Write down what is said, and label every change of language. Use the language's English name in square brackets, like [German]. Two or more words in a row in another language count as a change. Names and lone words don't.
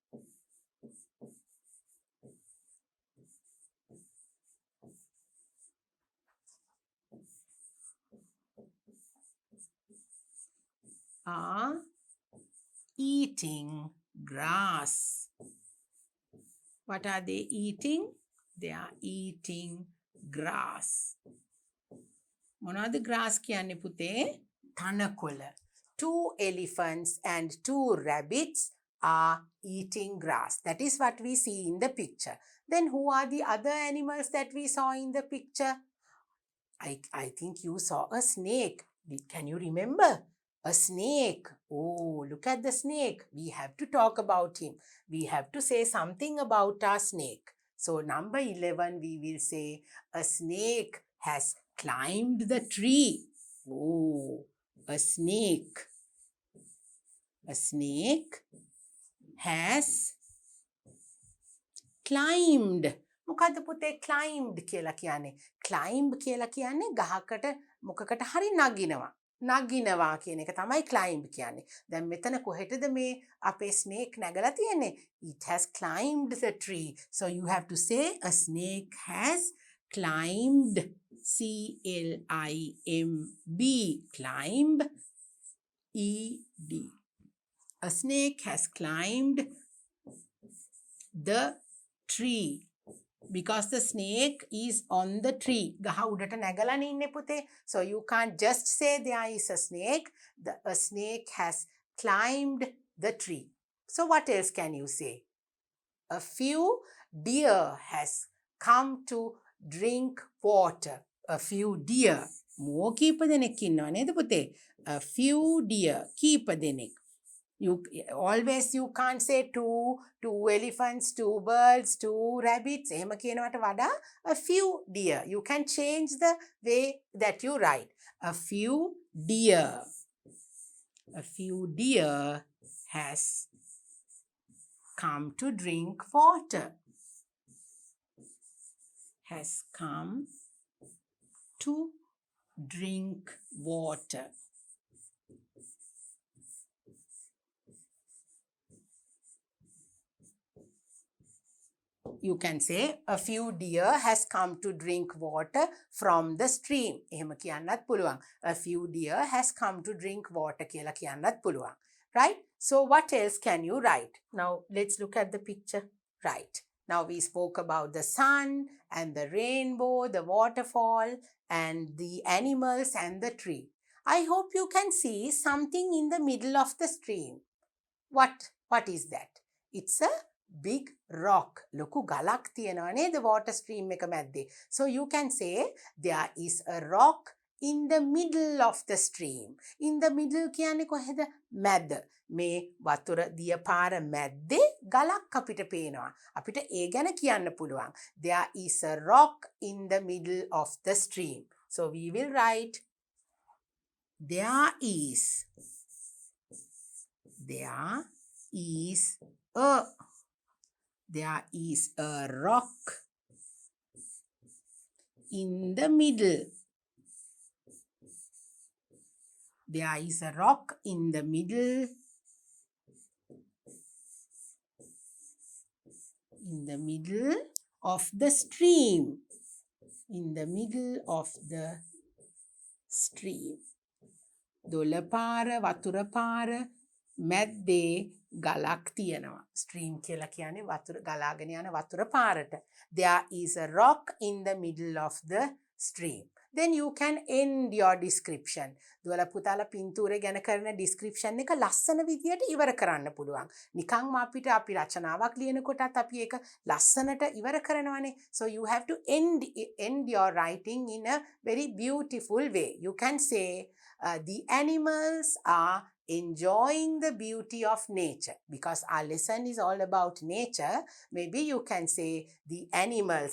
[English] Are eating grass. What are they eating? They are eating grass. [Sinhala] මොනවද grass කියන්නේ පුතේ? තනකොළ. [English] 2 elephants and 2 rabbits are eating grass. That is what we see in the picture. Then who are the other animals that we saw in the picture? I think you saw a snake. Can you remember? A snake. Oh, look at the snake. We have to talk about him. We have to say something about our snake. So, number 11, we will say a snake has climbed the tree. Oh, a snake. A snake has climbed. [Sinhala] මොකද්ද පුතේ climbed කියලා කියන්නේ? climb කියලා කියන්නේ ගහකට මොකකට හරි නගිනවා. නගිනවා කියන එක තමයි climb කියන්නේ. දැන් මෙතන කොහෙටද මේ අපේ snake නැගලා තියෙන්නේ? [English] It has climbed the tree. So you have to say a snake has climbed. C-L-I-M-B. Climb. E-D. A snake has climbed the tree because the snake is on the tree. [Sinhala] ගහ උඩට නැගලානේ ඉන්නේ පුතේ. [English] So you can't just say there is a snake. A snake has climbed the tree. So what else can you say? A few deer has come to drink water. A few deer. [Sinhala] මෝ කීප දෙනෙක් ඉන්නවා නේද පුතේ? [English] A few deer. [Sinhala] කීප දෙනෙක්. [English] You can't say two elephants, two birds, two rabbits. [Sinhala] එහෙම කියනවට වඩා [English] a few deer. You can change the way that you write. A few deer. A few deer has come to drink water. Has come to drink water. You can say a few deer has come to drink water from the stream. [Sinhala] එහෙම කියන්නත් පුළුවන්. [English] A few deer has come to drink water [Sinhala] කියලා කියන්නත් පුළුවන්. [English] Right? So what else can you write? Now let's look at the picture. Right. Now we spoke about the sun and the rainbow, the waterfall and the animals and the tree. I hope you can see something in the middle of the stream. What is that? It's a big rock. [Sinhala] ලොකු ගලක් තියෙනවා නේද [English] water stream [Sinhala] එක මැද්දේ. [English] So you can say there is a rock in the middle of the stream. In the middle [Sinhala] කියන්නේ කොහෙද? මැද. මේ වතුර දිය පාර මැද්දේ ගලක් අපිට පේනවා. අපිට ඒ ගැන කියන්න පුළුවන්. [English] There is a rock in the middle of the stream. So we will write there is a rock in the middle. There is a rock in the middle. In the middle of the stream. In the middle of the stream. [Sinhala] දොළපාර වතුරපාර මැද්දේ ගලක් තියෙනවා. Stream කියලා කියන්නේ වතුර ගලාගෙන යන වතුර පාරට. [English] There is a rock in the middle of the stream. Then you can end your description. [Sinhala] දුවලා පුතාලා පින්තූරේ ගැන කරන description එක ලස්සන විදියට ඉවර කරන්න පුළුවන්. නිකන්ම අපිට අපි රචනාවක් ලියනකොටත් අපි ඒක ලස්සනට ඉවර කරනවානේ. [English] So you have to end your writing in a very beautiful way. You can say the animals are enjoying the beauty of nature. Because our lesson is all about nature, maybe you can say the animals.